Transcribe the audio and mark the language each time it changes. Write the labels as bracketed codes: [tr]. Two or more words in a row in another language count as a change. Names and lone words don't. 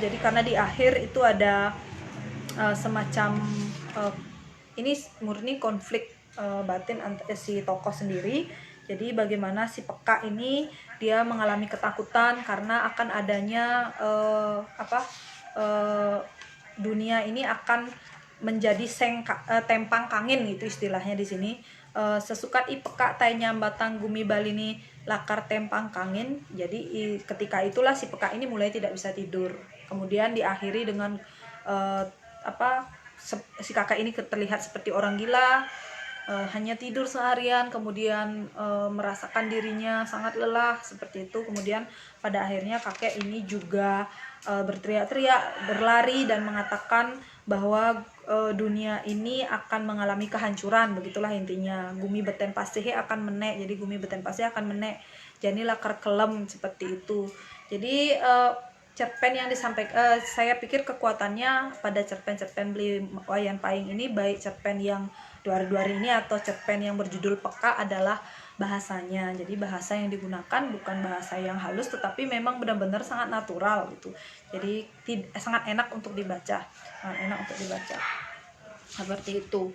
[id] Jadi karena di akhir itu ada semacam ini murni konflik batin antara si tokoh sendiri. Jadi bagaimana si peka ini dia mengalami ketakutan karena akan adanya dunia ini akan menjadi [ban] tempang kangin [id] gitu istilahnya di sini. [ban] Sesukat i peka tai nyambatang gumi balini lakar tempang kangin. [id] Jadi ketika itulah si peka ini mulai tidak bisa tidur. Kemudian diakhiri dengan si kakak ini terlihat seperti orang gila, hanya tidur seharian, kemudian merasakan dirinya sangat lelah seperti itu. Kemudian pada akhirnya kakek ini juga berteriak-teriak, berlari dan mengatakan bahwa dunia ini akan mengalami kehancuran. Begitulah intinya. [ban] Gumi beten pasih [id] akan [ban] menek. Jadi gumi beten pasih [id] akan [ban] menek. [id] Jadi [ban] lakar kelem [id] seperti itu. Jadi cerpen yang disampaikan, saya pikir kekuatannya pada cerpen-cerpen beli wayan paing ini, baik cerpen yang duar-duar ini atau cerpen yang berjudul peka, adalah bahasanya. Jadi bahasa yang digunakan bukan bahasa yang halus, tetapi memang benar-benar sangat natural gitu. Jadi sangat enak untuk dibaca, seperti itu.